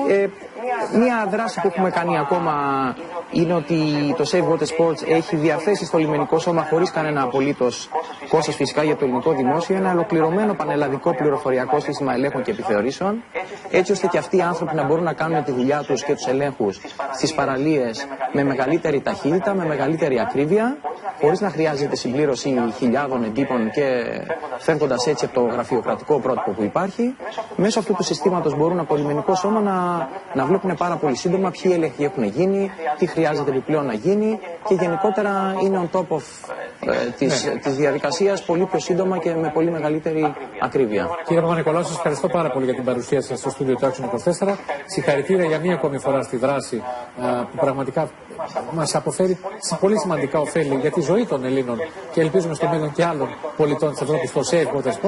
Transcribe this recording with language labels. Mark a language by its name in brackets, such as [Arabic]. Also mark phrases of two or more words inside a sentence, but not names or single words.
[Greek] Μία δράση που έχουμε κάνει ακόμα είναι ότι το Safe Water Sports έχει διαθέσει στο λιμενικό σώμα, χωρίς κανένα απολύτως κόστος φυσικά για το ελληνικό δημόσιο, ένα ολοκληρωμένο πανελλαδικό πληροφοριακό σύστημα ελέγχων και επιθεωρήσεων, έτσι ώστε και αυτοί οι άνθρωποι να μπορούν να κάνουν τη δουλειά τους και τους ελέγχους στις παραλίες με μεγαλύτερη ταχύτητα, με μεγαλύτερη ακρίβεια, χωρίς να χρειάζεται συμπλήρωση χιλιάδων εντύπων και φεύγοντας έτσι από το γραφειοκρατικό πρότυπο που υπάρχει. Μέσω αυτού του συστήματος μπορούν από λιμενικό σώμα να βλέπουν πάρα πολύ σύντομα ποιοι έλεγχοι έχουν γίνει, τι χρειάζεται επιπλέον να γίνει και γενικότερα είναι [English] on top of [Greek] της διαδικασίας πολύ πιο σύντομα και με πολύ μεγαλύτερη ακρίβεια. Κύριε Παπα-Νικολάου, σας ευχαριστώ πάρα πολύ για την παρουσία σας στο στούντιο του Action 24. Συγχαρητήρια για μία ακόμη φορά στη δράση που πραγματικά μας αποφέρει πολύ σημαντικά ωφέλη για τη ζωή των Ελλήνων και ελπίζουμε στο μέλλον και άλλων πολιτών της Ευρώπης στο Safe Water Sports.